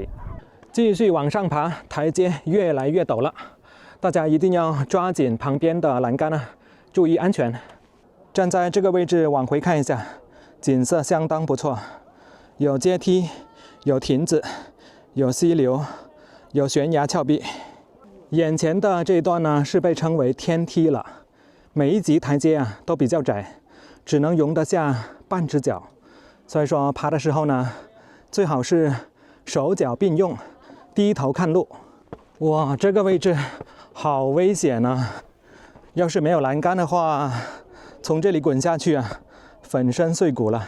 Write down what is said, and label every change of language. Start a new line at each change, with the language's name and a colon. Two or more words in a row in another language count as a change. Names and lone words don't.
Chinese: 繼續往上爬，台階越來越陡了，大家一定要抓緊旁邊的欄杆啊，注意安全。站在這個位置往回看一下，景色相當不錯，有階梯，有亭子，有溪流，有懸崖峭壁。眼前的這一段呢是被稱為天梯了，每一級台階啊都比較窄，只能容得下半隻腳，所以說爬的時候呢，最好是手腳並用，低頭看路。哇，這個位置好危險啊！要是沒有欄杆的話，從這裡滾下去啊，粉身碎骨了。